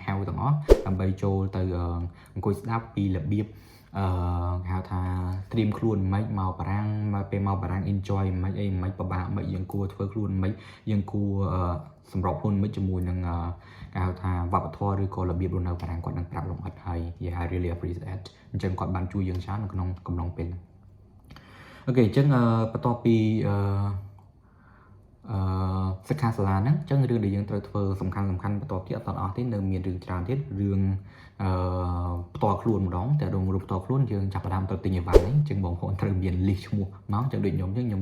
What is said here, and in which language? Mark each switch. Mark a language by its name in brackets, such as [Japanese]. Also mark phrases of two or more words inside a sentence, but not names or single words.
[Khmer] ហៅទាំងអស់ដើម្បីចូលទៅអង្គុយស្ដាប់ពីរបៀបគេហៅថាត្រៀមខ្លួនមិនមកបារាំងមកពេលមកបារាំង enjoy មិនអីមិនពិបាកមិនយើងគួរធ្វើខ្លួនមិនយើងគួរសម្របខ្លួនមិនជាមួយនឹងគេហៅថាវប្បធម៌ឬក៏របៀបរស់នៅបារាំងគាត់នឹងប្រាប់លម្អិតហើយ [English] I really appreciate [Khmer] អញ្ចឹងគាត់បានជួយយើងច្រើននៅក្នុងកំឡុងពេលហ្នឹងអូខេអញ្ចឹងបន្ទាប់ពី សិក្ខាសាលាហ្នឹងអញ្ចឹងរឿងដែលយើងត្រូវធ្វើសំខាន់បន្ទាប់ទៀតអត់អស់ទេនៅមានរឿងច្រើនទៀតរឿងផ្ទាល់ខ្លួនម្ដងតែរងរូបផ្ទាល់ខ្លួនយើងចាប់ផ្ដើមទៅទិញអីវ៉ាន់ហ្នឹងអញ្ចឹងបងប្អូនត្រូវមាន list ឈ្មោះមកអញ្ចឹងដូចខ្ញុំ